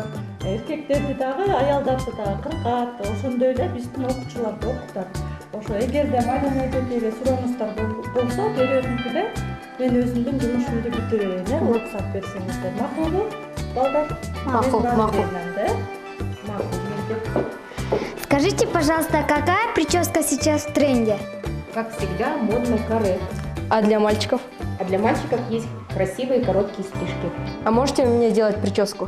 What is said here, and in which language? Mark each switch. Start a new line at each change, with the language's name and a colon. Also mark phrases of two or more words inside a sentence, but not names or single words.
Kyrgyz: Эркектерди дагы, аялдарды дагы кыркат. Ошондой эле биздин окуучуларды окутат. Ошо эгерде Марина эжекеге суроонуңуздар болсо, берүүнүкүдө мен өзүмдүн жумушумду бүтүрөйүн, уруксат берсеңиздер. Макулбу? Балдар? Макул. Макул.
Russian: Скажите, пожалуйста, какая прическа сейчас в тренде? Как всегда, модно каре. А для мальчиков? А для мальчиков есть красивые короткие стрижки. А можете мне делать прическу?